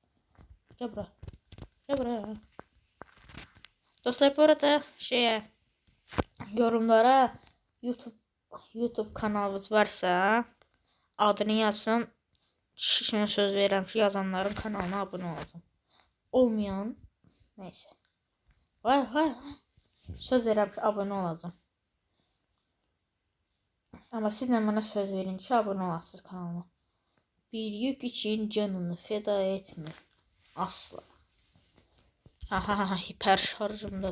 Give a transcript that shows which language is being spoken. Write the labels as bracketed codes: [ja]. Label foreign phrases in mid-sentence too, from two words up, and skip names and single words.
[az] Gəl bura. Dostlar bu arada yorumlara YouTube kanalınız varsa adını yazın. Kişisine söz verirəm ki yazanların kanalına abone olacağım. [tr] Olmayan neyse. Vay. Söz verirəm ki abone olacağım. Ama siz de bana söz verin ki abone olasınız kanalıma. Bir yük için canını feda etme. Asla. Hiper şarjımda.